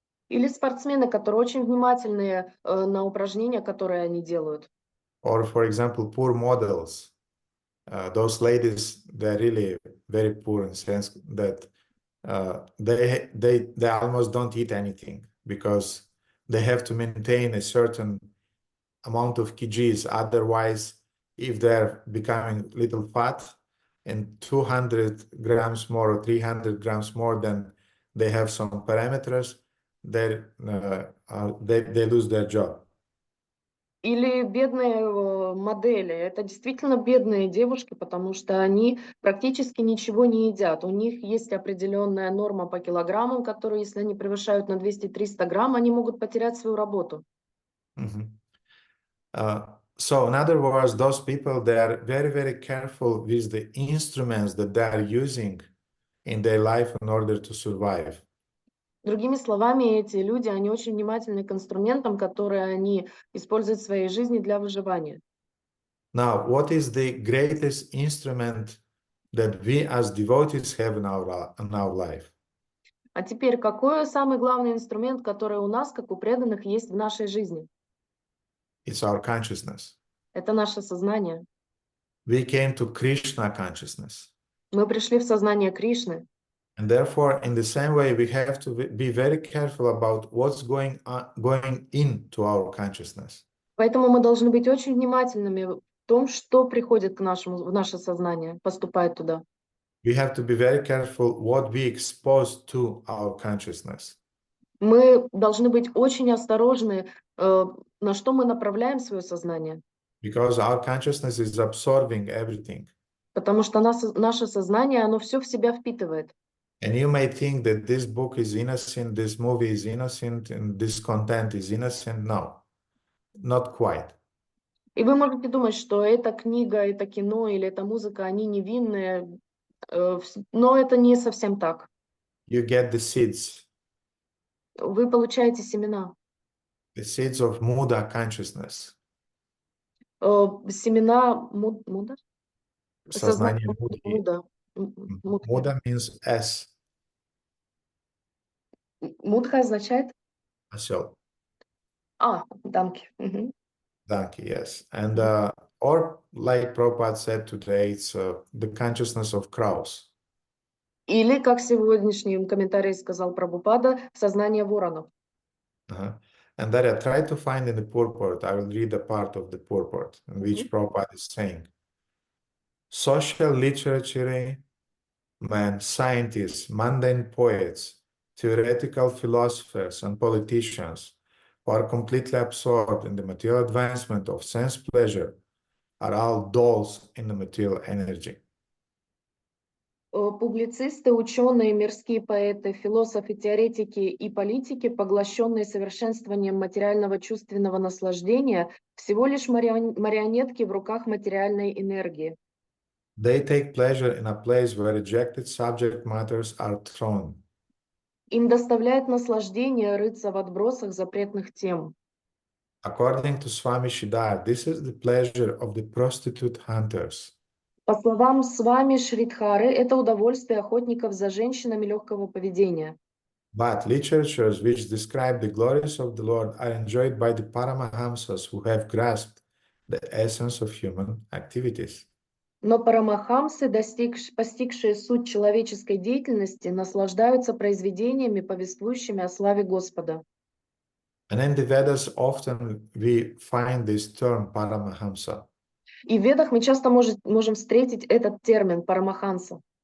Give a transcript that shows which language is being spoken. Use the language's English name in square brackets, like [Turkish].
[Russian] Или спортсмены, которые очень внимательны на упражнения, которые они делают. [English] Or for example, poor models. Those ladies, they're really very poor in the sense that they almost don't eat anything because they have to maintain a certain amount of kgs. Otherwise, if they're becoming little fat and 200 grams more or 300 grams more than they have some parameters, they lose their job. [Russian] Или бедные модели. Это действительно бедные девушки, потому что они практически ничего не едят. У них есть определенная норма по килограммам, которую, если они превышают на 200-300 грамм, они могут потерять свою работу. Mhm. [English] So in other words, those people, they are very, very careful with the instruments that they are using in their life in order to survive. [Russian] Другими словами, эти люди, они очень внимательны к инструментам, которые они используют в своей жизни для выживания. [English] Now, what is the greatest instrument that we as devotees have in our life? [Russian] А теперь, какой самый главный инструмент, который у нас, как у преданных, есть в нашей жизни? [English] It's our consciousness. [Russian] Это наше сознание. [English] We came to Krishna consciousness. [Russian] Мы пришли в сознание Кришны. [English] And therefore, in the same way, we have to be very careful about what's going into our consciousness. [Russian] Поэтому мы должны быть очень внимательными в том, что приходит в наше сознание, поступает туда. [English] We have to be very careful what we expose to our consciousness. [Russian] Мы должны быть очень осторожны, на что мы направляем свое сознание, [English] Because our consciousness is absorbing everything. [Russian] потому что наше сознание, оно все в себя впитывает. [English] And you may think that this book is innocent, this movie is innocent, and this content is innocent. No, not quite. [Russian] И вы можете думать, что эта книга, это кино или эта музыка, они невинные, но это не совсем так. [English] You get the seeds [Russian] Вы получаете семена. [English] of Muda consciousness. [Russian] Семена муда? Сознание Сознание мудрее. муда. [English] Muda means S, [Russian] Мудха означает? осел. [English] Дамки. Мгм. Donkey, yes. And or like Prabhupada said today, it's the consciousness of crows. [Russian] Или, как в сегодняшнем комментарии сказал Прабхупада, сознание воронов. [English] And that I try to find in the purport. I will read a part of the purport in which Prabhupada is saying, social literature, man, scientists, mundane poets, theoretical philosophers, and politicians who are completely absorbed in the material advancement of sense pleasure are all dolls in the material energy. [Russian] Публицисты, ученые, мирские поэты, философы, теоретики и политики, поглощенные совершенствованием материального чувственного наслаждения, всего лишь марионетки в руках материальной энергии. [English] They take pleasure in a place where rejected subject matters are thrown. [Russian] Им доставляет наслаждение рыться в отбросах запретных тем. [English] According to Swami Shidar, this is the pleasure of the prostitute hunters. [Russian] По словам Свами Шридхары, это удовольствие охотников за женщинами легкого поведения. [English] But literatures which describe the glories of the Lord are enjoyed by the Paramahamsas who have grasped the essence of human activities. [Russian] Но парамахамсы, постигшие суть человеческой деятельности, наслаждаются произведениями, повествующими о славе Господа. [English] And in the Vedas, often we find this term Paramahamsa. [Russian] И в Ведах мы часто можем встретить этот термин парамахамса.